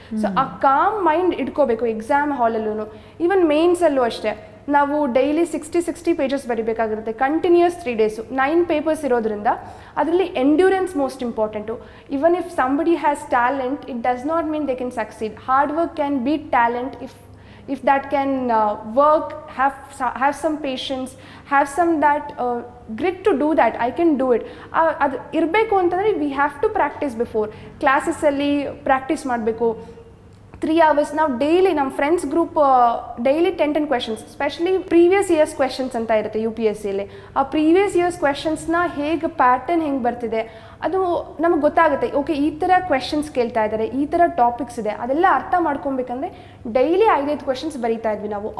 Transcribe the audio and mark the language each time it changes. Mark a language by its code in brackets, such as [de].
[kn] So ಆ com mind ಇಟ್ಕೋಬೇಕು exam ಹಾಲಲ್ಲೂ. Even ಮೇನ್ಸಲ್ಲೂ ಅಷ್ಟೇ, ನಾವು daily 60 pages ಬರಿಬೇಕಾಗಿರುತ್ತೆ, continuous 3 days, 9 papers ಇರೋದ್ರಿಂದ ಅದರಲ್ಲಿ endurance most important. [en] Even if somebody has talent, it does not mean they can succeed. Hard work can beat talent if that can work, have some patience, have some that grit to do that. I can do it. [kn] ಅದು ಇರಬೇಕು ಅಂತಂದರೆ [en] we have to practice before. [kn] ಕ್ಲಾಸಸ್ಸಲ್ಲಿ practice ಮಾಡಬೇಕು 3 hours. ನಾವು daily ನಮ್ಮ friends group daily 10 questions, specially previous years questions ಅಂತ ಇರುತ್ತೆ UPSCಯಲ್ಲಿ. ಆ previous years ಕ್ವೆಶನ್ಸ್ನ ಹೇಗೆ ಪ್ಯಾಟರ್ನ್ ಹೆಂಗೆ ಬರ್ತಿದೆ ಅದು ನಮಗೆ ಗೊತ್ತಾಗುತ್ತೆ. ಓಕೆ, ಈ ಥರ ಕ್ವೆಶನ್ಸ್ ಕೇಳ್ತಾ ಇದ್ದಾರೆ, ಈ ಥರ ಟಾಪಿಕ್ಸ್ ಇದೆ, ಅದೆಲ್ಲ ಅರ್ಥ ಮಾಡ್ಕೊಬೇಕಂದ್ರೆ ಡೈಲಿ 5 questions ಬರೀತಾ ಇದ್ವಿ ನಾವು.